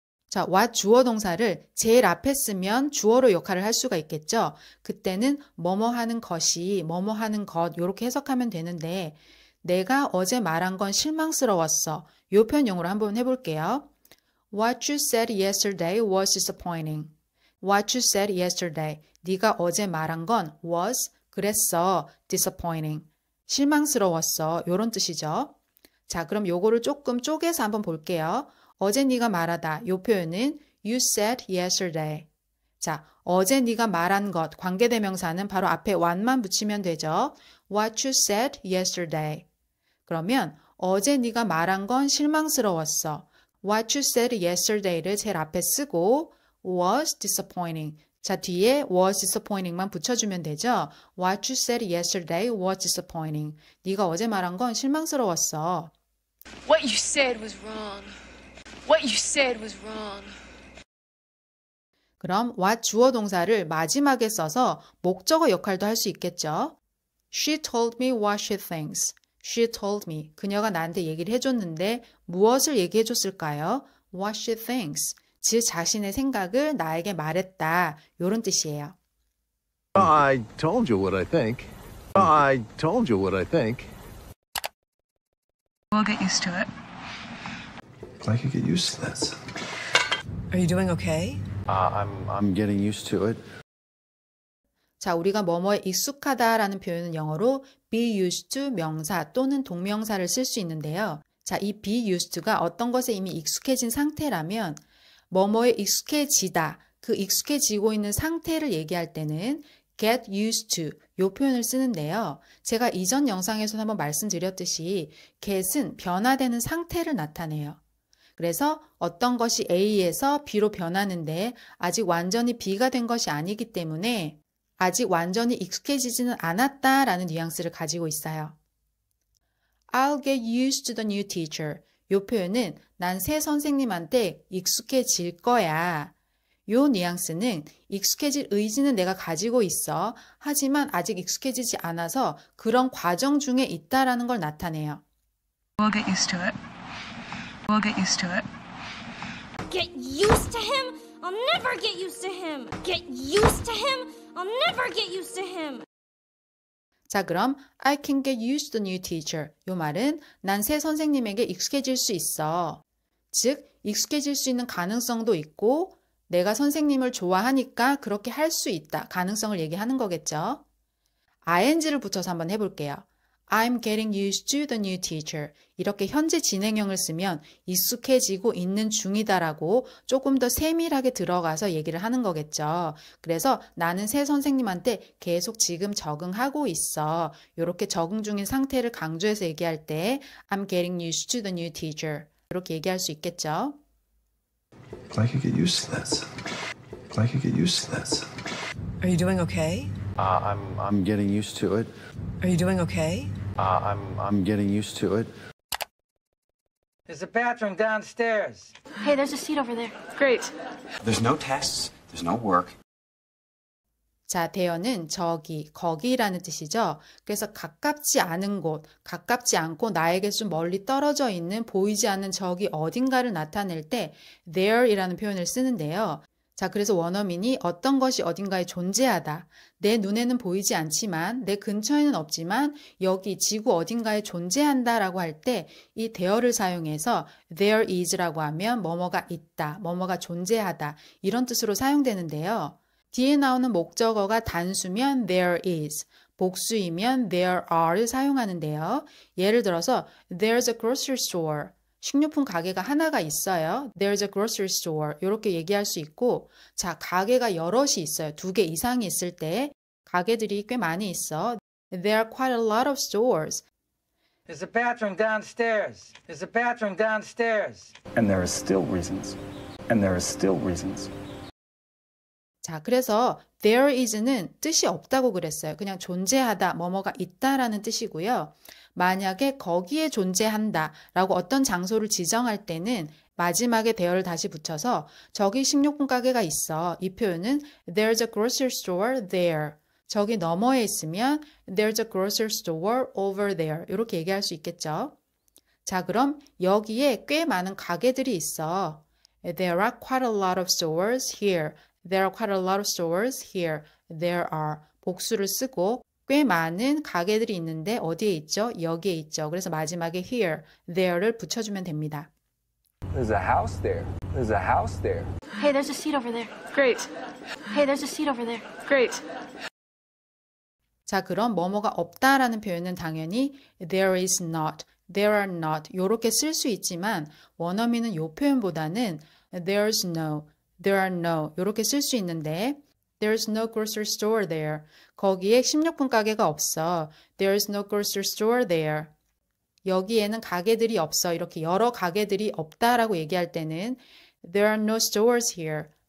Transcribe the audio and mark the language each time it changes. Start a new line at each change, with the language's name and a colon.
Korean: 자, what 주어 동사를 제일 앞에 쓰면 주어로 역할을 할 수가 있겠죠. 그때는 뭐뭐 하는 것이, 뭐뭐 하는 것 이렇게 해석하면 되는데 내가 어제 말한 건 실망스러웠어. 이 표현 영어로 한번 해볼게요.
English: What you said yesterday was disappointing. What you said yesterday.
Korean: 네가 어제 말한 건
English: was,
Korean: 그랬어,
English: disappointing.
Korean: 실망스러웠어. 이런 뜻이죠. 자, 그럼 요거를 조금 쪼개서 한번 볼게요. 어제 네가 말하다. 요 표현은
English: you said yesterday.
Korean: 자, 어제 네가 말한 것, 관계대명사는 바로 앞에 what만 붙이면 되죠.
English: What you said yesterday.
Korean: 그러면 어제 네가 말한 건 실망스러웠어.
English: What you said yesterday를
Korean: 제일 앞에 쓰고
English: was disappointing.
Korean: 자, 뒤에 was disappointing만 붙여주면 되죠.
English: What you said yesterday was disappointing.
Korean: 네가 어제 말한 건 실망스러웠어.
English: What you said was wrong. What you said was wrong.
Korean: 그럼 what 주어 동사를 마지막에 써서 목적어 역할도 할 수 있겠죠.
English: She told me what she thinks. She told me.
Korean: 그녀가 나한테 얘기를 해줬는데 무엇을 얘기해줬을까요?
English: What she thinks.
Korean: 즉 자신의 생각을 나에게 말했다. 이런 뜻이에요.
English: I told you what I think. I told you what I think. We'll get used to it. I could get used to this. Are you doing okay? I'm getting used to it.
Korean: 자, 우리가 뭐뭐에 익숙하다라는 표현은 영어로
English: be used to
Korean: 명사 또는 동명사를 쓸 수 있는데요. 자, 이
English: be used to
Korean: 가 어떤 것에 이미 익숙해진 상태라면 뭐뭐에 익숙해지다, 그 익숙해지고 있는 상태를 얘기할 때는
English: get used to
Korean: 이 표현을 쓰는데요. 제가 이전 영상에서 한번 말씀드렸듯이 get은 변화되는 상태를 나타내요. 그래서 어떤 것이 A에서 B로 변하는데 아직 완전히 B가 된 것이 아니기 때문에 아직 완전히 익숙해지지는 않았다라는 뉘앙스를 가지고 있어요.
English: I'll get used to the new teacher.
Korean: 요 표현은 난 새 선생님한테 익숙해질 거야. 요 뉘앙스는 익숙해질 의지는 내가 가지고 있어. 하지만 아직 익숙해지지 않아서 그런 과정 중에 있다라는 걸 나타내요.
English: We'll get used to it. We'll get used to it. Get used to him? I'll never get used to him. Get used to him? I'll never get used to him.
Korean: 자, 그럼
English: I can get used to the new teacher.
Korean: 요 말은 난 새 선생님에게 익숙해질 수 있어. 즉, 익숙해질 수 있는 가능성도 있고 내가 선생님을 좋아하니까 그렇게 할 수 있다. 가능성을 얘기하는 거겠죠. ing를 붙여서 한번 해볼게요.
English: I'm getting used to the new teacher.
Korean: 이렇게 현재 진행형을 쓰면 익숙해지고 있는 중이다라고 조금 더 세밀하게 들어가서 얘기를 하는 거겠죠. 그래서 나는 새 선생님한테 계속 지금 적응하고 있어. 이렇게 적응 중인 상태를 강조해서 얘기할 때
English: I'm getting used to the new teacher.
Korean: 이렇게 얘기할 수 있겠죠.
English: I could get used to this. I could get used to this. Are you doing okay? I'm getting used to it. Are you doing okay? I'm getting used to it. There's a bathroom downstairs. Hey, there's a seat over there. Great. There's no tests. There's no work.
Korean: 자, 대어는 저기, 거기라는 뜻이죠. 그래서 가깝지 않은 곳, 가깝지 않고 나에게 좀 멀리 떨어져 있는 보이지 않는 저기 어딘가를 나타낼 때 there이라는 표현을 쓰는데요. 자, 그래서 원어민이 어떤 것이 어딘가에 존재하다. 내 눈에는 보이지 않지만, 내 근처에는 없지만 여기 지구 어딘가에 존재한다라고 할 때 이 there를 사용해서
English: there is
Korean: 라고 하면 뭐뭐가 있다, 뭐뭐가 존재하다 이런 뜻으로 사용되는데요. 뒤에 나오는 목적어가 단수면
English: there is,
Korean: 복수이면
English: there are
Korean: 를 사용하는데요. 예를 들어서
English: there's a grocery store.
Korean: 식료품 가게가 하나가 있어요.
English: There's a grocery store.
Korean: 이렇게 얘기할 수 있고, 자, 가게가 여럿이 있어요. 2개 이상이 있을 때 가게들이 꽤 많이 있어.
English: There are quite a lot of stores. There's a bathroom downstairs. There's a bathroom downstairs. And there are still reasons. And there are still reasons.
Korean: 자, 그래서 there is는 뜻이 없다고 그랬어요. 그냥 존재하다, 뭐뭐가 있다라는 뜻이고요. 만약에 거기에 존재한다 라고 어떤 장소를 지정할 때는 마지막에 there를 다시 붙여서 저기 식료품 가게가 있어. 이 표현은
English: there's a grocery store there.
Korean: 저기 너머에 있으면
English: there's a grocery store over there.
Korean: 이렇게 얘기할 수 있겠죠. 자, 그럼 여기에 꽤 많은 가게들이 있어.
English: There are quite a lot of stores here. There are quite a lot of stores here. There are.
Korean: 복수를 쓰고 꽤 많은 가게들이 있는데 어디에 있죠? 여기에 있죠. 그래서 마지막에 here, there를 붙여주면 됩니다.
English: There's a house there. There's a house there. Hey, there's a seat over there. Great. Hey, there's a seat over there. Great.
Korean: 자, 그럼 뭐뭐가 없다라는 표현은 당연히
English: there is not, there are not
Korean: 이렇게 쓸 수 있지만 원어민은 이 표현보다는
English: there's no, there are no
Korean: 이렇게 쓸 수 있는데
English: There's no grocery store there.
Korean: 거기에 식료품 가게가 없어.
English: There's no grocery store there.
Korean: 여기에는 가게들이 없어. 이렇게 여러 가게들이 없다라고 얘기할 때는
English: There are no stores here.